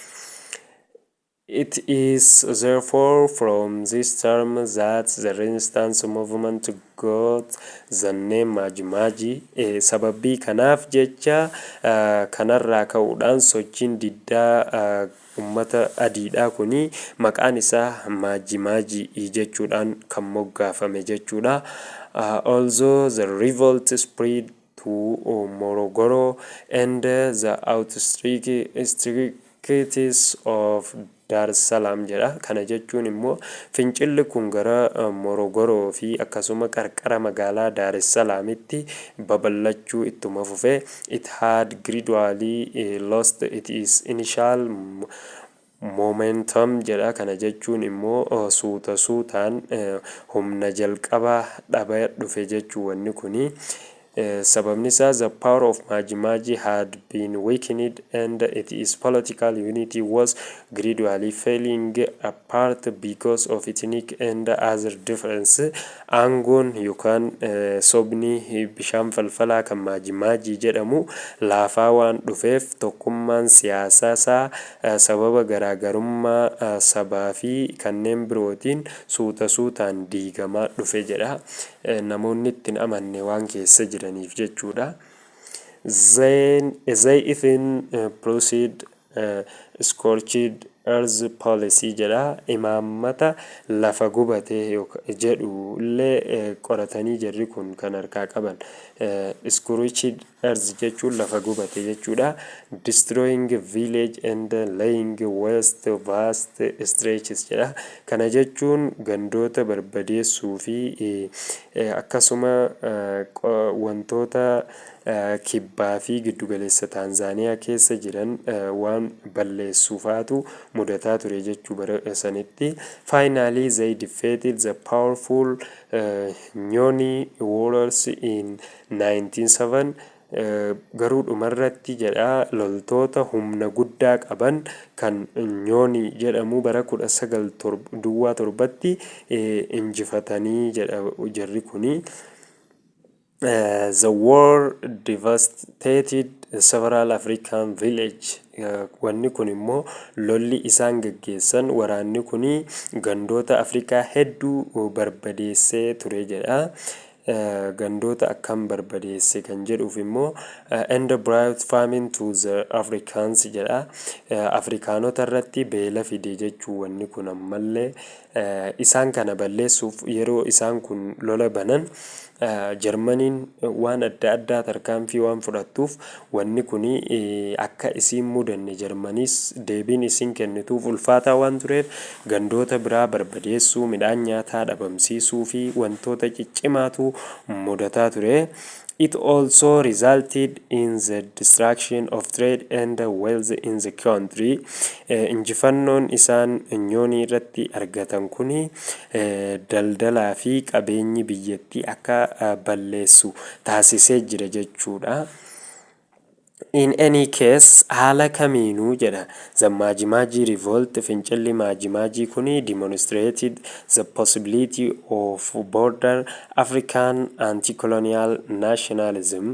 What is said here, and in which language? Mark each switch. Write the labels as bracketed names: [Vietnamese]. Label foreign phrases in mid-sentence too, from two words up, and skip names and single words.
[English] It is therefore from this term that the resistance movement got the name Maji Maji. [Oromo] Sababii kanaaf jecha kanarraa ka'uudhaan sochiin diddaa ummata adiidhaa kuni maqaan isaa Maji Maji jechuudhaan kan moggaafame jechuudha. [English] Although the revolt spread to Morogoro and the outskirts of Dar es Salaam jedha. [Oromo] Kana jechuun immoo fincilli kun gara Morogoroo fi akkasuma qarqara magaalaa Dar es Salaamitti babal'achuu ittuma fufee [English] it had gradually lost its initial momentum [Oromo] jedha. Kana jechuun immoo suuta suutaan humna jalqabaa dhabaa dhufe jechuu wanni kuni. Sababni isaa [English] the power of Maji Maji had been weakened and its political unity was gradually falling apart because of ethnic and other differences. [Oromo] Aangoon yookaan sobni bishaan falfalaa kan Maji Maji jedhamu laafaa waan dhufeef tokkummaan siyaasaa isaa sababa garaagarummaa sabaa fi kanneen birootiin suuta suutaan diigamaa dhufe jedha. Namoonni ittiin amanne waan keessa jiraniif jechuudha. [English] They even proceed scorched earth policy jedha. [Oromo] Imaammata lafa gubatee jedhu illee qoratanii jirri kun kan harkaa qaban. [English] Scorched earth [Oromo] jechuun lafa gubate jechuudha. [English] Destroying village and laying waste vast stretches jedha. [Oromo] Kana jechuun gandoota barbadeessuu fi akkasuma wantoota kibbaa fi giddugaleessa Taanzaaniyaa keessa jiran waan balleessuufaatu mudataa ture jechuu bara sanitti. [English] Finally they defeated the powerful Nyoni warriors in 1907. [Oromo] Garuu dhumarratti jedha loltoota humna guddaa qaban kan Nyoni jedhamu bara 1907tti injifatanii jedha jarri kuni. [English] The war devastated several African villages. [Oromo] Wanni kun immoo lolli isaan gaggeessan waraanni kuni gandoota Afrikaa hedduu barbadeessee ture jedha. Gandoota akkam barbadeesse kan jedhuuf immoo [English] and brought famine to the Africans [Oromo] jedha. Afrikaanota irratti beela fide jechuu wanni kun ammallee isaan kana balleessuuf yeroo isaan kun lola banan Jarmaniin waan adda addaa tarkaanfii waan fudhattuuf wanni kuni akka isiin mudanne Jarmaniis deebiin isiin kennituuf ulfaataa waan tureef gandoota biraa barbadeessuu, midhaan nyaataa dhabamsiisuu fi wantoota ciccimaatu mudataa ture. [English] It also resulted in the destruction of trade and wealth in the country. [Oromo] Injifannoon isaan nyoonii irratti argatan kuni daldalaa fi qabeenyi biyyattii akka balleessu taasisee jira jechuudha. [English] In any case, [Oromo] haala kamiinuu jedha [English] the Maji revolt [Oromo] fincilli Maji kuni [English] demonstrated the possibility of border African anti-colonial nationalism.